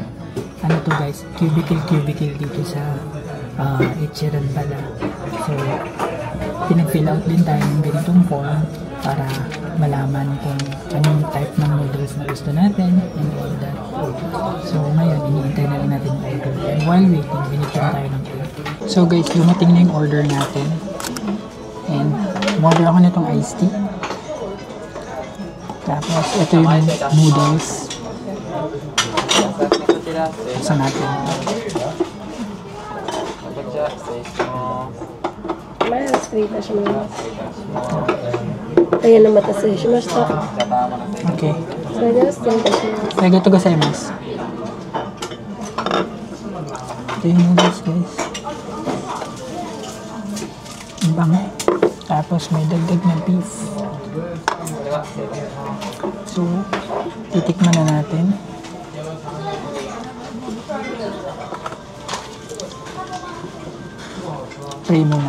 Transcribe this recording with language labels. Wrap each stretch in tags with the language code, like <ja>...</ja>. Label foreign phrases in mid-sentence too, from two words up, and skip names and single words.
<tl>Ano to guys? Cubicle dito sa Ichiran pala. So pinag-fill out din tayo ng ganitong form para malaman kung anong type ng noodles na gusto natin</tl> <en>and all that.</en> <tl>So ngayon iniintay na lang natin yung order. And while waiting, binigyan tayo ng order. So guys, dumating na yung order natin. And order ako nitong iced tea. Tapos, ito yung noodles. Saan natin? Ayan na</tl> <ja>お待たせしました.</ja> <tl>Okay.</tl> <ja>So, ありがとうございます. ありがとうございます.</ja> <tl>Ito yung noodles guys. Ang bango. Tapos may dagdag na beef. So, titikman na natin. Try muna.</tl>